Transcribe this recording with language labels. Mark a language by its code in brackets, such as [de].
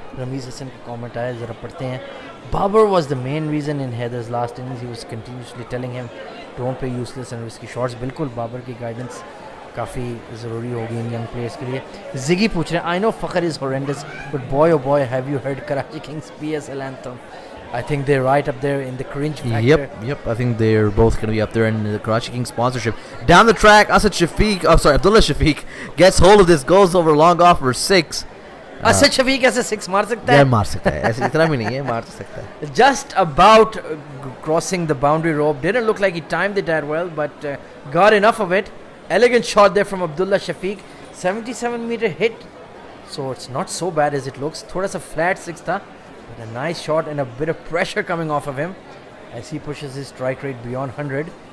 [hi] Ramiz Hassan का comment आया, ज़रा पढ़ते हैं. [en] Babar was the main reason in Haider's last innings. He was continuously telling him don't play useless and risky shots. [hi] बिल्कुल बाबर की guidance काफ़ी ज़रूरी होगी इन young players के लिए. [en] Ziggy [hi] पूछ रहे हैं, [en] I know Fakhar is horrendous, but boy oh boy, have you heard Karachi Kings PSL anthem? I think they're right up there in the cringe factor. Yep. I think they're both going to be up there in the Karachi Kings sponsorship. Down the track, Abdullah Shafiq gets hold of this, goes over long off for 6. [hi] Asad Shafiq ऐसे 6 मार सकता यार है. मार सकता है, ऐसे इतना भी नहीं है, मार तो सकता है. [en] Just about crossing the boundary rope. Didn't look like he timed it that well, but got enough of it. Elegant shot there from Abdullah Shafiq. 77-meter hit. So it's not so bad as it looks. [hi] Thoda sa flat 6 tha, [en] but a nice shot and a bit of pressure coming off of him as he pushes his strike rate beyond 100.